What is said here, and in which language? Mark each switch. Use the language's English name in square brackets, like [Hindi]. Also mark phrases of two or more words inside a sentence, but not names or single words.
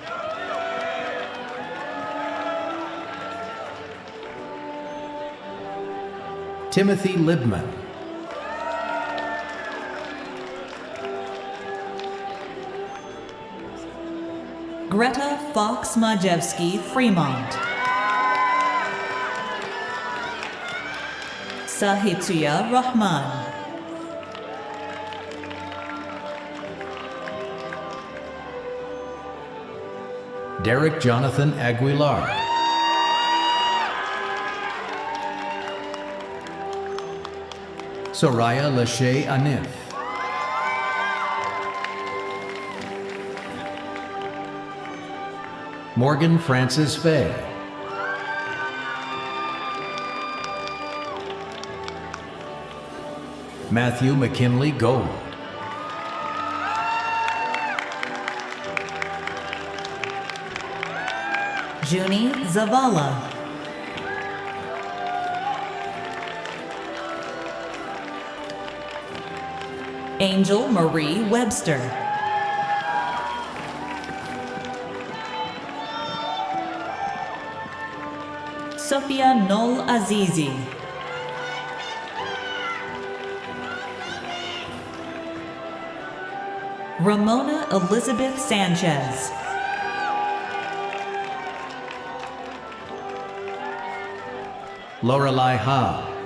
[English] Timothy Libman. Greta Fox Majewski Fremont. Sahitya Rahman. Derek Jonathan Aguilar. Soraya Lachey Anif. Morgan Francis Fay. Matthew McKinley Gold. Junie Zavala. Angel Marie Webster. Sophia Nol Azizi. Ramona Elizabeth Sanchez. Lorelei Howe.